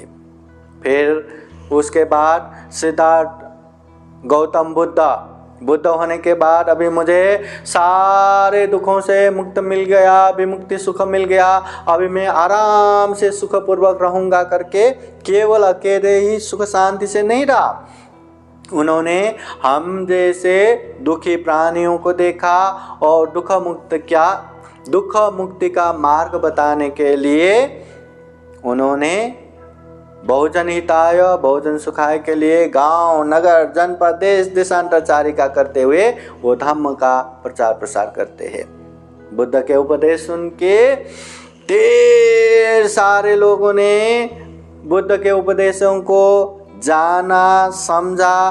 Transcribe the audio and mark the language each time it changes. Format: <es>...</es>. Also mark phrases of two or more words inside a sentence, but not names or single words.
<hi>फिर उसके बाद सिद्धार्थ गौतम बुद्ध होने के बाद अभी मुझे सारे दुखों से मुक्त मिल गया, विमुक्ति सुख मिल गया, अभी मैं आराम से सुखपूर्वक रहूंगा करके केवल अकेले ही सुख शांति से नहीं रहा। उन्होंने हम जैसे दुखी प्राणियों को देखा और दुख मुक्ति का मार्ग बताने के लिए उन्होंने</hi> <sa>बहुजन हिताय बहुजन सुखाय</sa> <hi>के लिए गांव, नगर, जनपद, देश देशांतरचारिका करते हुए वो धम्म का प्रचार प्रसार करते हैं। बुद्ध के उपदेश सुन के ढेर सारे लोगों ने बुद्ध के उपदेशों को जाना, समझा।</hi>